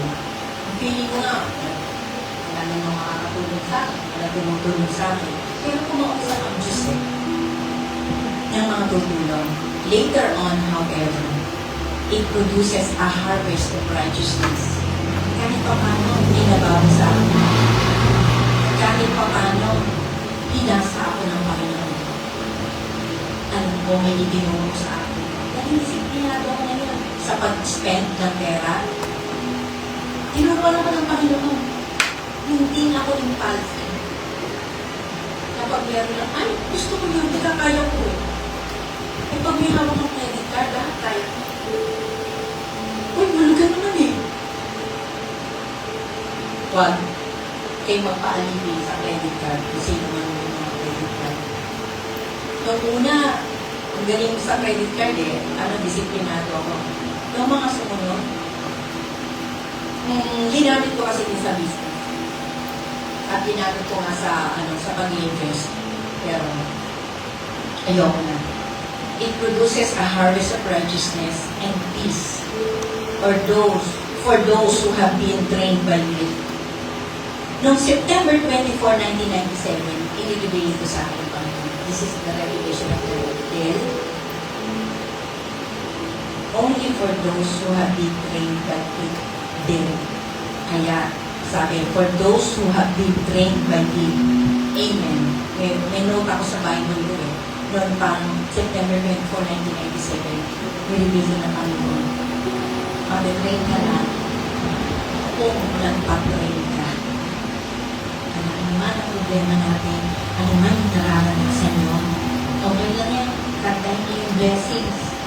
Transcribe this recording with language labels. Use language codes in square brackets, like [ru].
[tl] Ang feeling ko nga, wala na nang makakatulong sa akin. Wala tumutulong sa akin. Pero kumausap ang Diyos eh. Yung mga tutulong. [en] Later on, however, it produces a harvest of righteousness. [tl] Kahit pa paano, hindi nabago sa akin. Kahit pa paano, hinasa ako ng Panginoon. Alam ko, may itinulong sa akin. Dahil disiplinado ako ngayon sa pag-spend ng pera. Tinuruan ako ng Panginoon. Hindi na ako impulsive. Kapag meron lang, ay, gusto ko yun, hindi kaya ko eh. Eh, pag may hawak ng credit card, lahat tayo. Uy, malaga naman eh. Wag. Kayo magpaalipin sa credit card kung sino man yung mga credit card. Noong una, ang galing sa credit card eh, disiplinado ako. Noong mga sumunod, ginamit ko kasi din sa business. At ginamit ko nga sa pag-invest. Pero, ayoko na. [en] It produces a harvest of righteousness and peace for those who have been trained by it. [tl] Noong September 24, 1997, inibigay ito sa akin, Panginoon. [en] This is the revelation of the Lord. Only for those who have been trained by it. [tl] Kaya, sabi, [en] for those who have been trained by it. Amen. [tl] May note ako sa Bible ko eh. Noon pang September 24, 1997, nilibigay ng Panginoon. Mag-train ka na kung nagpa-train ka. Ano naman ang problema natin, ano man yung nararamdaman nyo, okay lang yan, kantahin niyo yung blessings.